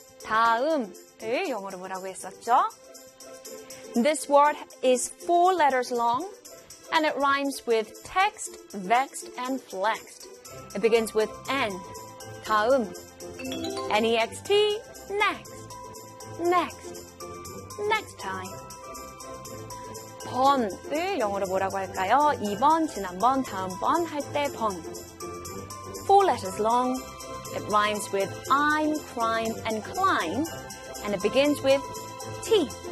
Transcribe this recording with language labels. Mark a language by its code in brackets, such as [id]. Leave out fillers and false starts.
[ko] 다음을 영어로 뭐라고 했었죠? [en] This word is four letters long and it rhymes with text, vexed, and flexed. It begins with N. 다음. N-E-X-T. Next. Next. Next time. [ko] 번을 영어로 뭐라고 할까요? 이번, 지난번, 다음번 할 때 번. [en] Four letters long. It rhymes with I'm, crime, and climb, and it begins with T.